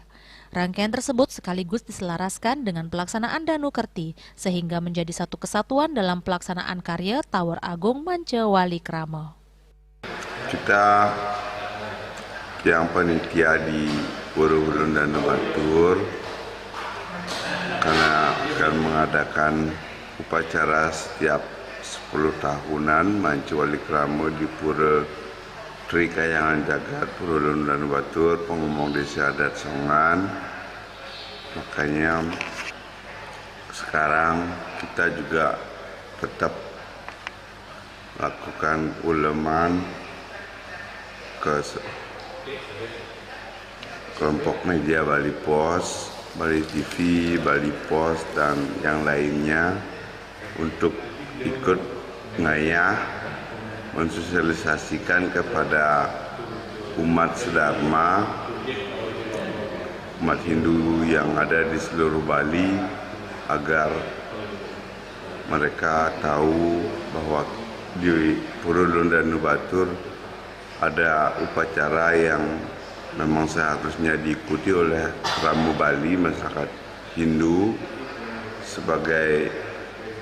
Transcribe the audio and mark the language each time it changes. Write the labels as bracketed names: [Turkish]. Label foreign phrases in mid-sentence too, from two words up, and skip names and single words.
[Indonesian] Rangkaian tersebut sekaligus diselaraskan dengan pelaksanaan Danu Kerti sehingga menjadi satu kesatuan dalam pelaksanaan karya Tawur Agung Mancewali Krama. Kita yang panitia di Pura Hulundanu Batur karena akan mengadakan upacara setiap 10 tahunan Mancewali Krama di Pura Trikayangan Jagat Pura Hulundanu Batur, Pengumum Desa Adat Songan. Makanya sekarang kita juga tetap lakukan uleman ke kelompok media Bali Pos, Bali TV, Bali Pos, dan yang lainnya untuk ikut ngayah mensosialisasikan kepada umat sedharma, umat Hindu yang ada di seluruh Bali agar mereka tahu bahwa di Pura Hulundanu Batur ada upacara yang memang seharusnya diikuti oleh Krama Bali, masyarakat Hindu, sebagai